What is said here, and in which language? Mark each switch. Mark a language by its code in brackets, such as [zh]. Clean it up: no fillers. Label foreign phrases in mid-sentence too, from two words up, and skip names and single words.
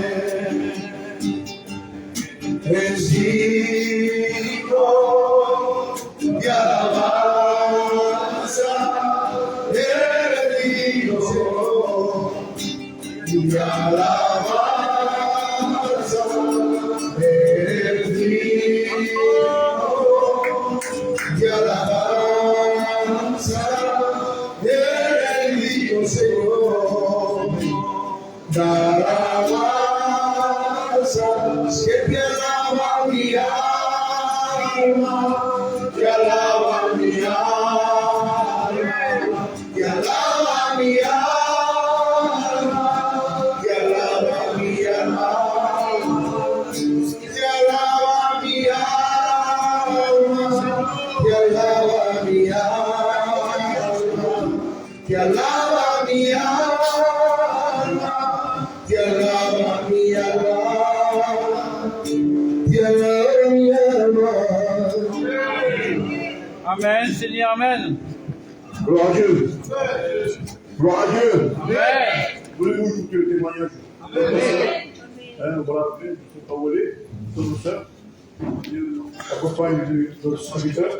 [es] Es digno de alabanza, es digno de alabanza, es digno de alabanza, es digno, Señor, de alabanza, que te alaba mi alma, te alaba mi alma, te alaba mi alma, te alaba mi alma, te alaba mi alma, te alaba mi alma, te alaba mi alma, te alaba mi alma. [fr] Amen, Seigneur, Amen. Gloire à Dieu. Gloire à Dieu. Amen. Voulez-vous écouter le témoignage? Voilà, je ne sais pas où elle est, notre soeur, la compagne de ce serviteur.